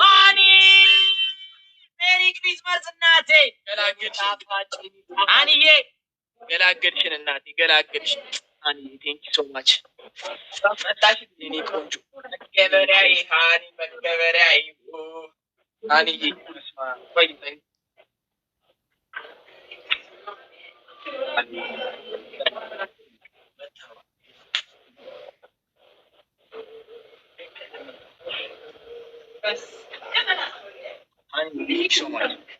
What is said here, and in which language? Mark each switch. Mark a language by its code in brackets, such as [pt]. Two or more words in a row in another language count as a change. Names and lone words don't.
[en] Merry Christmas [am] እናቴ አንዬ ገላገልሽን እናቴ ገላገልሽን አንዬ [en] Thank you so much [am] መጣሽ የኔ ቆንጆ መገበሪያዬ ሃኒ መገበሪያዬ አንዬ ቆይ [en] Thank you so much.